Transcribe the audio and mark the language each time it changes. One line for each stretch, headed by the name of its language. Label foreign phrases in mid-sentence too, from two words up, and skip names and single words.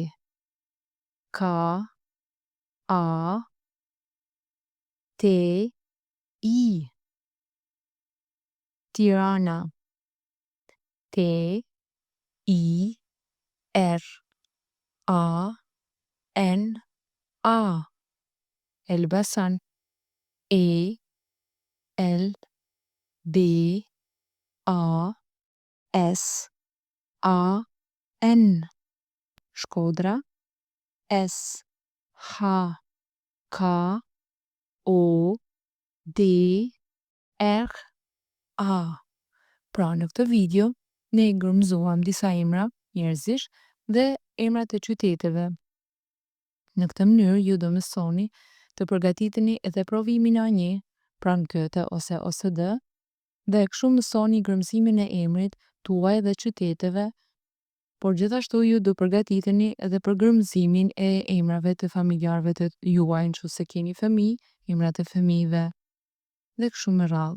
German: Ka, a, te, i. Tirana. T, I, R, A, N, A. Elbasan. E, L, B, A, S, A, N. Shkodra. S, H, K, O, D, R, A.
Albanian: Pra në këtë video, ne ngërmëzuam disa emra njerëzish dhe emrat e qyteteve. Në këtë mënyrë ju do mësoni të përgatiteni edhe provimin A1, pranë Goethe ose OSD, dhe kështu mësoni ngërmëzimin e emrit tuaj dhe qyteteve, por gjithashtu ju do përgatiteni edhe për ngërmëzimin e emrave të familjarëve të juaj nëse keni fëmijë, emrat e fëmijëve dhe kështu me radhë.